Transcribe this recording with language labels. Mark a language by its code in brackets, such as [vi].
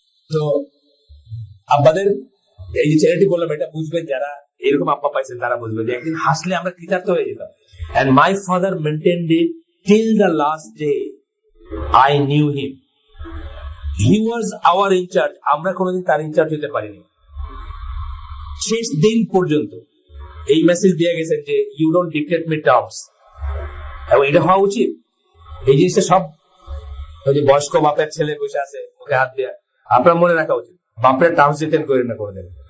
[bn] তো আব্বাদের এই যে চ্যারিটি বললাম, এটা বুঝবেন যারা এরকম আব্বা পাইছেন, তারা বুঝবেন যে একদিন হাসলে আমরা কৃতার্থ হয়ে যেতাম। [en] And my father maintained it till the last day I knew him. He was our in charge. [bn] আমরা কোনোদিন তার ইনচার্জ হতে পারিনি শেষ দিন পর্যন্ত। এই মেসেজ দিয়ে গেছেন যে [en] you don't dictate me terms, [bn] এবং এটা হওয়া উচিত। এই জিনিসটা সব ওই যে বয়স্ক বাপের ছেলে বসে আছে, ওকে হাত দেয়া, আপনার মনে রাখা উচিত, বাপের টার্মস ডিটেন করেন না কোনোদিন।